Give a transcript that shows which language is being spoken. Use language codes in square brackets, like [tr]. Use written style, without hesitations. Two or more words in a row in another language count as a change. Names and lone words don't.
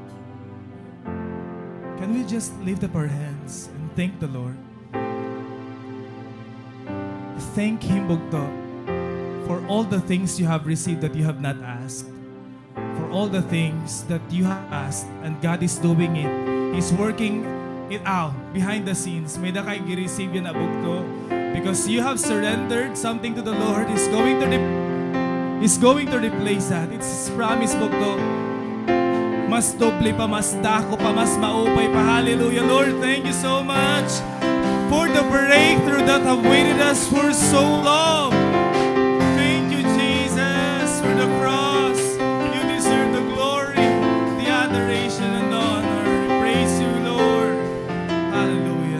[en] Can we just lift up our hands and thank the Lord? Thank Him, Bugto, for all the things you have received that you have not asked. For all the things that you have asked and God is doing it. He's working it out behind the scenes. [war] May da kay gi-receive yan, Bugto. [en] Because you have surrendered something to the Lord. He's going to replace that. It's His promise, Bugto. [war] Mas doble pa, mas dako pa, mas maupay pa. [en] Hallelujah, Lord. Thank you so much for the breakthrough that have waited us for so long. Thank you, Jesus, for the cross. You deserve the glory, the adoration, and the honor. Praise you, Lord. Hallelujah.